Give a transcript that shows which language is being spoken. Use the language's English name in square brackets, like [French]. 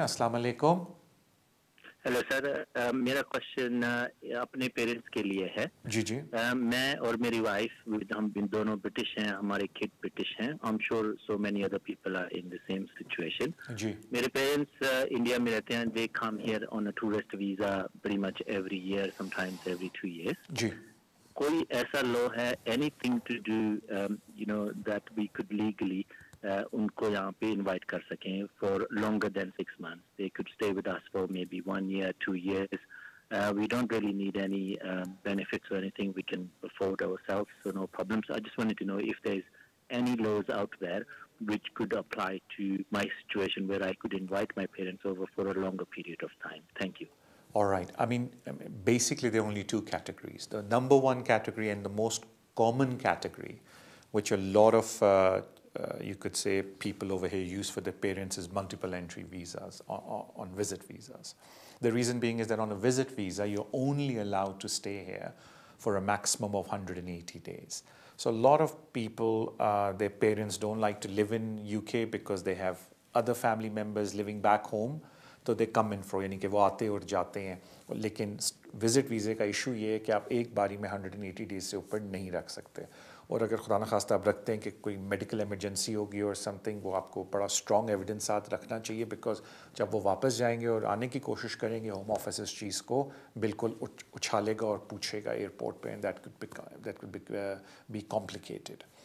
[Urdu] السلام علیکم. Hello sir, میرا کوشچن اپنے پیرنٹس کے لیے ہے. جی جی. میں اور میری وائف ہم دونوں برٹش ہیں, ہمارے کڈ برٹش ہیں. [English] I am sure so many other people are in the same situation. [Urdu] جی. میرے پیرنٹس انڈیا میں رہتے ہیں. [English] They come here on a tourist visa very much every year, sometimes every 2 years. [Urdu] جی. کوئی ایسا لا ہے, [English] anything to do you know that we could legally [Urdu] ان کو یہاں پہ [English] invite [Urdu] کر سکیں [English] For longer than 6 months. They could stay with us for maybe 1 year, 2 years. We don't really need any benefits or anything. We can afford ourselves, so no problems. I just wanted to know if there's any laws out there which could apply to my situation where I could invite my parents over for a longer period of time. Thank you. All right. I mean, basically there are only 2 categories. The number 1 category and the most common category, which a lot of you could say people over here use for their parents, is multiple entry visas on visit visas. The reason being is that on a visit visa you're only allowed to stay here for a maximum of 180 days. So a lot of people, their parents don't like to live in UK because they have other family members living back home, تو they come in fro, [Urdu] یعنی کہ وہ آتے اور جاتے ہیں. لیکن وزٹ ویزے کا ایشو یہ ہے کہ آپ ایک باری میں 180 ڈیز سے اوپر نہیں رکھ سکتے. اور اگر خدا نخواستہ آپ رکھتے ہیں کہ کوئی میڈیکل ایمرجنسی ہوگی اور سم تھنگ, وہ آپ کو بڑا اسٹرانگ ایویڈنس ساتھ رکھنا چاہیے, بیکاز جب وہ واپس جائیں گے اور آنے کی کوشش کریں گے, ہوم آفس اس چیز کو بالکل اچھالے گا اور پوچھے گا ایئرپورٹ پہ, [English] And that could be complicated.